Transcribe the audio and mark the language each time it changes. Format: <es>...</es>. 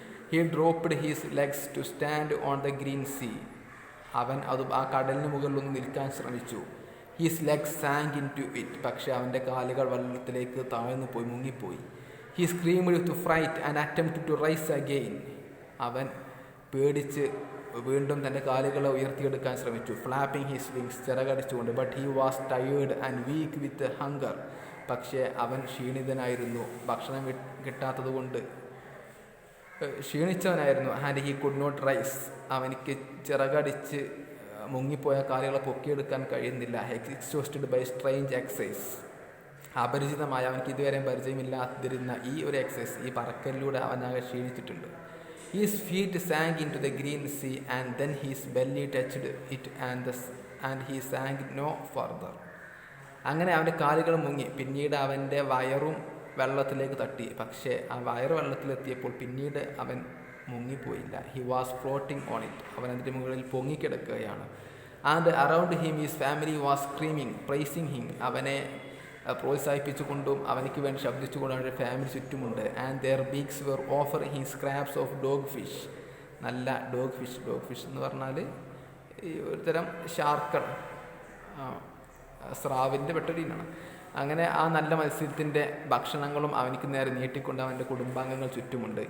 <en>He dropped his legs to stand on the green sea.</en> <ml>അവൻ ആ കടലിന് മുകളിലൊന്ന് നിൽക്കാൻ ശ്രമിച്ചു.</ml> <en>His legs sank into it.</en> <ml>പക്ഷേ അവൻ്റെ കാലുകൾ വെള്ളത്തിലേക്ക് താഴ്ന്നു പോയി, മുങ്ങിപ്പോയി.</ml> <en>He screamed with fright and attempted to rise again.</en> <ml>അവൻ പേടിച്ച് വീണ്ടും തൻ്റെ കാലുകളെ ഉയർത്തിയെടുക്കാൻ ശ്രമിച്ചു.</ml> <en>Flapping his wings,</en> <ml>ചിറകടിച്ചുകൊണ്ട്.</ml> <en>But he was tired and weak with hunger.</en> <ml>പക്ഷേ അവൻ ക്ഷീണിതനായിരുന്നു, ഭക്ഷണം കിട്ടാത്തത് കൊണ്ട് ക്ഷീണിച്ചവനായിരുന്നു.</ml> <en>And he could not rise.</en> <ml>അവനിക്ക് ചിറകടിച്ച് മുങ്ങിപ്പോയ കാലുകളെ പൊക്കിയെടുക്കാൻ കഴിയുന്നില്ല.</ml> <en>Exhausted by strange exercise.</en> <ml>അപരിചിതമായ, അവനക്ക് ഇതുവരെ പരിചയമില്ലാതിരുന്ന ഈ ഒരു എക്സസൈസ്, ഈ പറക്കലിലൂടെ അവനാകെ ക്ഷീണിച്ചിട്ടുണ്ട്.</ml> <en>His feet sank into the green sea and then his belly touched it and he sank no further.</en> <ml>അങ്ങനെ അവൻ്റെ കാലുകൾ മുങ്ങി. പിന്നീട് അവൻ്റെ വയറും വെള്ളത്തിലേക്ക് തട്ടി. പക്ഷേ ആ വയറ് വെള്ളത്തിലെത്തിയപ്പോൾ പിന്നീട് അവൻ മുങ്ങിപ്പോയില്ല.</ml> <en>He was floating on it.</en> <ml>അവൻ അതിൻ്റെ മുകളിൽ പൊങ്ങിക്കിടക്കുകയാണ്.</ml> <en>And around him his family was screaming, praising him.</en> <ml>അവനെ പ്രോത്സാഹിപ്പിച്ചുകൊണ്ടും അവനിക്ക് വേണ്ടി ശബ്ദിച്ചുകൊണ്ടും അവൻ്റെ ഫാമിലി ചുറ്റുമുണ്ട്.</ml> <en>And their beaks were offer he scraps of dog fish.</en> <ml>നല്ല ഡോഗ് ഫിഷ് എന്ന് പറഞ്ഞാൽ ഈ ഒരു തരം ഷാർക്കാണ്, സ്രാവിൻ്റെ പെട്ടൊരീനാണ്. അങ്ങനെ ആ നല്ല മത്സ്യത്തിൻ്റെ ഭക്ഷണങ്ങളും അവനിക്ക് നേരെ നീട്ടിക്കൊണ്ട് അവൻ്റെ കുടുംബാംഗങ്ങൾ ചുറ്റുമുണ്ട്.</ml>